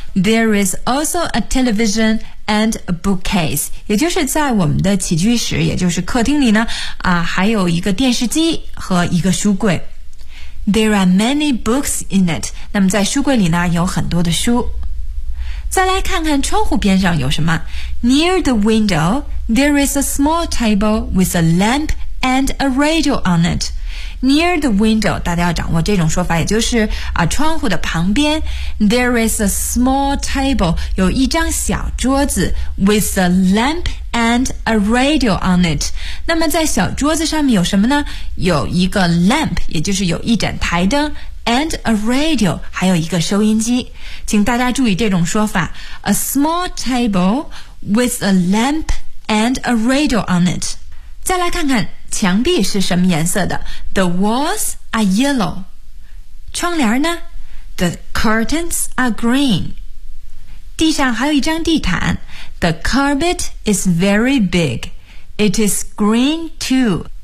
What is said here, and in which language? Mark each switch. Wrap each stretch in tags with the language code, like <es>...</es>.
<en>There is also a television and a bookcase，</en> <zh>也就是在我们的起居室，也就是客厅里呢啊，还有一个电视机和一个书柜。</zh> <en>There are many books in it，</en> <zh>那么在书柜里呢有很多的书。再来看看窗户边上有什么。</zh> <en>Near the window, there is a small table with a lamp and a radio on it. Near the window,</en> <zh>大家要掌握这种说法，也就是啊窗户的旁边。</zh> <en>There is a small table,</en> <zh>有一张小桌子</zh> <en>with a lamp and a radio on it.</en> <zh>那么在小桌子上面有什么呢？有一个 lamp, 也就是有一盏台灯。</zh> <en>And a radio,</en> <zh>还有一个收音机。请大家注意这种说法。</zh> <en>A small table with a lamp and a radio on it.</en> <zh>再来看看墙壁是什么颜色的。</zh> <en>The walls are yellow.</en> <zh>窗帘呢？</zh> <en>The curtains are green.</en> <zh>地上还有一张地毯。</zh> <en>The carpet is very big. It is green too.</en>